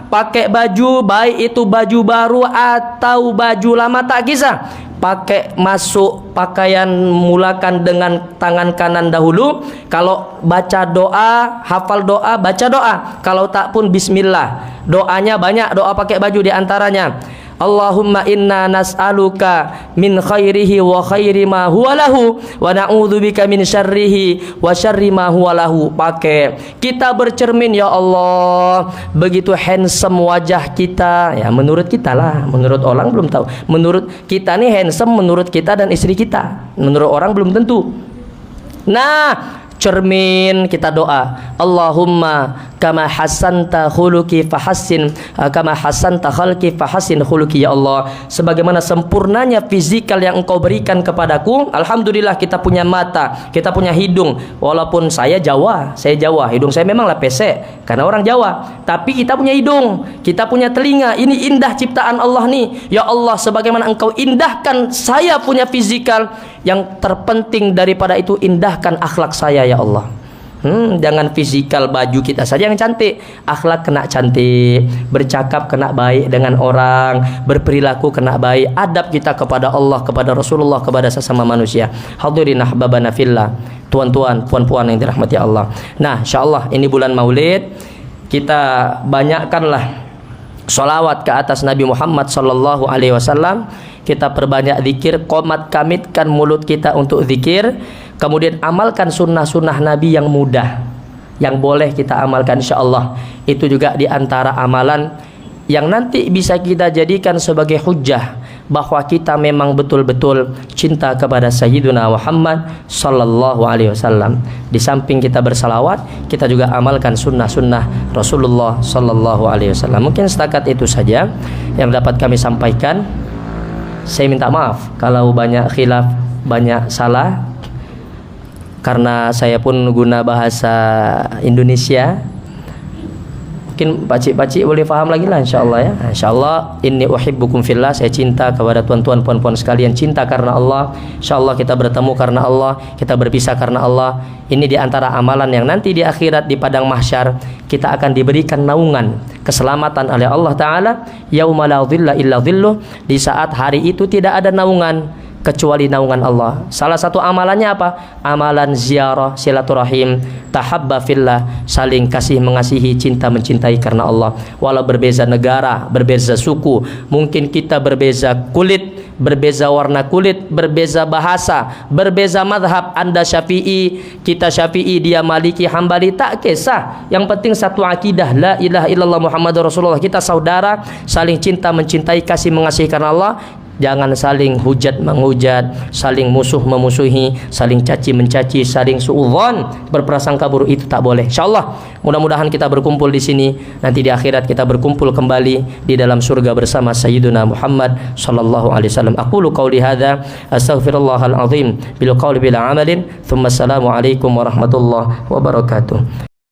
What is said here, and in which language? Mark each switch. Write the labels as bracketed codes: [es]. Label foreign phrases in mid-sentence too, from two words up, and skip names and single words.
[ms] Pakai baju, baik itu baju baru atau baju lama, tak kisah. Pakai masuk pakaian, mulakan dengan tangan kanan dahulu. Kalau baca doa, hafal doa, baca doa. Kalau tak pun bismillah. Doanya banyak, doa pakai baju di antaranya [ar] اللهم إنا نسألك من خيره وخير ما هو له ونعوذ بك من شره وشر ما هو له. [id] Pakai kita bercermin, ya Allah, begitu handsome wajah kita, ya menurut kita lah, menurut orang belum tahu. Menurut kita nih handsome menurut kita dan istri kita, menurut orang belum tentu. Nah, cermin kita doa [ar] اللهم كما حسنت خلقي فحسن كما حسنت خلقي فحسن خلقي. [ms] Ya Allah, sebagaimana sempurnanya fizikal yang engkau berikan kepadaku, alhamdulillah kita punya mata, kita punya hidung. [id] Walaupun saya Jawa, hidung saya memanglah pesek karena orang Jawa, tapi kita punya hidung, kita punya telinga. [ms] Ini indah ciptaan Allah nih. Ya Allah, sebagaimana engkau indahkan saya punya fizikal, yang terpenting daripada itu indahkan akhlak saya ya Allah. Jangan fisikal baju kita saja yang cantik, akhlak kena cantik, bercakap kena baik dengan orang, berperilaku kena baik, adab kita kepada Allah, kepada Rasulullah, kepada sesama manusia. Hadirin [ar] أحبابنا في الله, [ms] tuan-tuan, puan-puan yang dirahmati Allah. Nah, insyaallah ini bulan Maulid, kita banyakkanlah Salawat ke atas Nabi Muhammad [ar] صلى الله عليه وسلم, [ms] kita perbanyak zikir, qomat kamitkan mulut kita untuk zikir, kemudian amalkan sunnah-sunnah Nabi yang mudah, yang boleh kita amalkan insyaallah. [id] Itu juga di antara amalan yang nanti bisa kita jadikan sebagai hujjah bahwa kita memang betul-betul cinta kepada Sayyiduna Muhammad [ar] صلى الله عليه وسلم. [id] Di samping kita bersalawat, kita juga amalkan sunnah-sunnah Rasulullah [ar] صلى الله عليه وسلم. [ms] Mungkin setakat itu saja yang dapat kami sampaikan. Saya minta maaf kalau banyak khilaf, banyak salah, karena saya pun guna bahasa Indonesia. Mungkin pakcik-pakcik boleh faham lagi lah insyaallah ya. Insyaallah, [ar] إني أحبكم في الله, [ms] saya cinta kepada tuan-tuan puan-puan sekalian, [id] cinta karena Allah. Insyaallah kita bertemu karena Allah, kita berpisah karena Allah. Ini di antara amalan yang nanti di akhirat di padang mahsyar kita akan diberikan naungan keselamatan oleh Allah taala, [ar] يوم لا ظل إلا ظله, [id] di saat hari itu tidak ada naungan kecuali naungan Allah. Salah satu amalannya apa? Amalan ziarah, silaturahim, [ar] تحابا في الله, [id] saling kasih mengasihi, cinta mencintai karena Allah. [ms] Walau berbeza negara, berbeza suku, mungkin kita berbeza kulit, berbeza warna kulit, berbeza bahasa, berbeza madhab. Anda Syafi'i, kita Syafi'i, dia Maliki, Hambali, tak kisah. Yang penting satu akidah, [ar] لا إله إلا الله محمد رسول الله. [id] Kita saudara, saling cinta mencintai, kasih mengasihi karena Allah. [ms] Jangan saling hujat menghujat, saling musuh memusuhi, saling caci mencaci, saling suudzon, berprasangka buruk, itu tak boleh. [id] Insyaallah mudah-mudahan kita berkumpul di sini, nanti di akhirat kita berkumpul kembali di dalam surga bersama Sayyiduna Muhammad [ar] صلى الله عليه وسلم. أقول قولي هذا أستغفر الله العظيم بالقول بلا عمل ثم السلام عليكم ورحمة الله وبركاته.